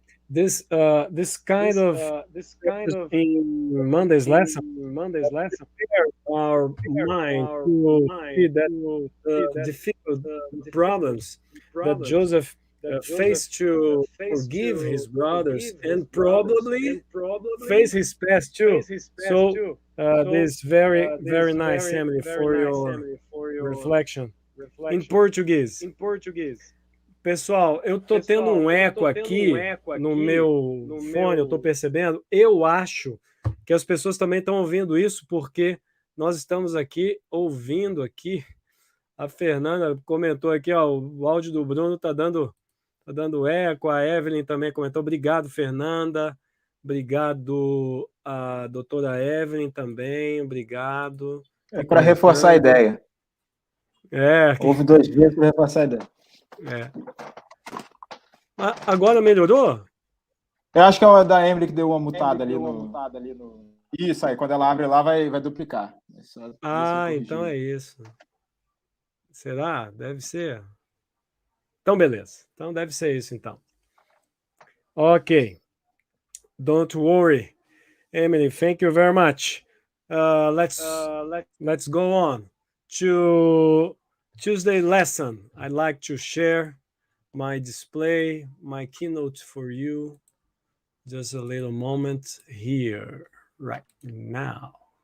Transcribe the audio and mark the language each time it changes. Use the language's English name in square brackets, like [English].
[English] This kind of in Monday's lesson prepared our mind to see that the difficult problems that Joseph faced to forgive his brothers and probably face his past too. So this very nice, Emily, for your reflection. [Portuguese] Em português, pessoal, eu tô tendo um eco aqui no meu fone, eu tô percebendo. Eu acho que as pessoas também estão ouvindo isso porque nós estamos aqui ouvindo aqui. A Fernanda comentou aqui, ó, o áudio do Bruno tá dando eco. A Evelyn também comentou. Obrigado, Fernanda. Obrigado a doutora Evelyn também. Obrigado. É para reforçar a ideia. Houve 2 dias para reforçar a ideia. Agora melhorou? Eu acho que é a da Emily que deu uma mutada ali no... Isso aí, quando ela abre lá, vai duplicar. Então é isso. Será? Deve ser. Então, beleza. Então, deve ser isso, então. [English] Ok. Don't worry. Emily, thank you very much. Let's go on to Tuesday lesson. I'd like to share my display, my keynote for you. Just a little moment here, right now.